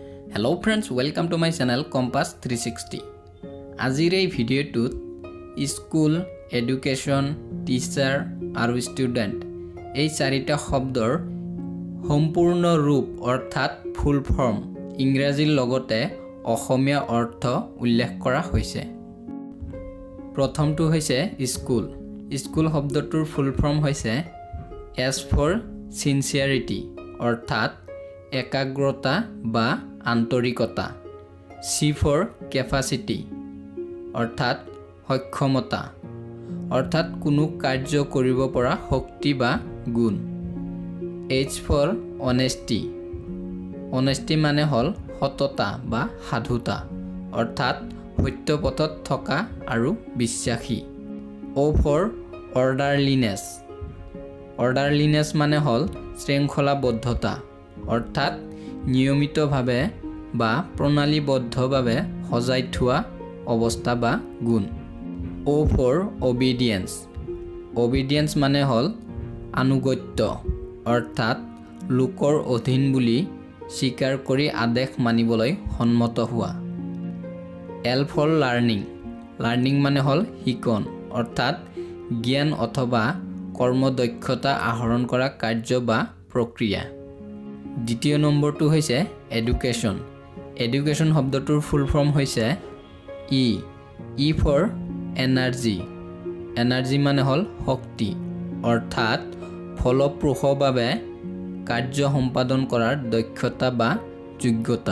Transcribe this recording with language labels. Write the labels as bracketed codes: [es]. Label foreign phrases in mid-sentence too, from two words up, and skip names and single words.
[en] Hello friends, welcome to my channel Compass 360. [as] আজিৰ এই ভিডিঅ'টোত স্কুল, এডুকেশ্যন, টিচাৰ আৰু ষ্টুডেণ্ট এই চাৰিটা শব্দৰ সম্পূৰ্ণ ৰূপ অৰ্থাৎ [en] full form [as] ইংৰাজীৰ লগতে অসমীয়া অৰ্থ উল্লেখ কৰা হৈছে। প্ৰথমটো হৈছে স্কুল। স্কুল শব্দটোৰ [en] full form [as] হৈছে [en] S for sincerity [as] অৰ্থাৎ একাগ্ৰতা বা আন্তৰিকতা। [en] C for capacity [as] অৰ্থাৎ সক্ষমতা অৰ্থাৎ কোনো কাৰ্য কৰিব পৰা শক্তি বা গুণ। [en] H for honesty honesty [as] মানে হ'ল সততা বা সাধুতা অৰ্থাৎ সত্য পথত থকা আৰু বিশ্বাসী। [en] O for orderliness orderliness [as] মানে হ'ল শৃংখলাবদ্ধতা অৰ্থাৎ নিয়মিতভাৱে বা প্ৰণালীবদ্ধভাৱে সজাই থোৱা অৱস্থা বা গুণ। [en] O for obedience obedience [as] মানে হ'ল আনুগত্য অৰ্থাৎ লোকৰ অধীন বুলি স্বীকাৰ কৰি আদেশ মানিবলৈ সন্মত হোৱা। [en] L for learning learning [as] মানে হ'ল শিকন অৰ্থাৎ জ্ঞান অথবা কৰ্মদক্ষতা আহৰণ কৰা কাৰ্য বা প্ৰক্ৰিয়া। দ্বিতীয় নম্বৰটো হৈছে এডুকেশ্যন। এডুকেশ্যন শব্দটোৰ [en] full form [as] হৈছে [en] E for energy energy [as] মানে হ'ল শক্তি অৰ্থাৎ ফলপ্ৰসূভাৱে কাৰ্য সম্পাদন কৰাৰ দক্ষতা বা যোগ্যতা।